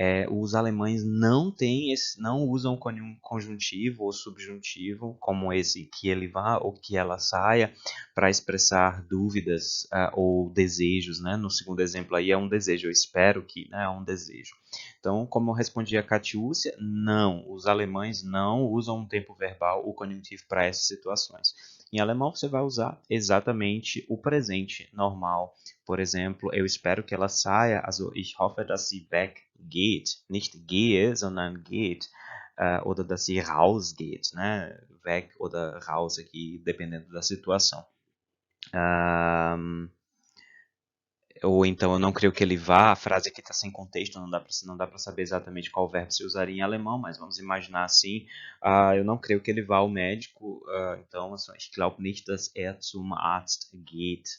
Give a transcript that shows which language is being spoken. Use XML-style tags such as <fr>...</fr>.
<pt>Os alemães não usam conjuntivo ou subjuntivo como esse que ele vá ou que ela saia para expressar dúvidas ou desejos, né? No segundo exemplo aí é um desejo, eu espero que, né, é um desejo. Então, como eu respondi a Catiúcia, não, os alemães não usam um tempo verbal, o conjuntivo para essas situações. Em alemão você vai usar exatamente o presente normal. Por exemplo, eu espero que ela saia,</pt> <de>also ich hoffe, dass sie weggeht, nicht gehe, sondern geht, oder dass sie rausgeht, né?</de> <pt>Weg oder raus aqui, dependendo da situação. Ou então eu não creio que ele vá, a frase aqui está sem contexto, não dá para saber exatamente qual verbo se usaria em alemão, mas vamos imaginar assim, eu não creio que ele vá ao médico, então</pt> <de>ich glaube nicht, dass zum Arzt geht.</de>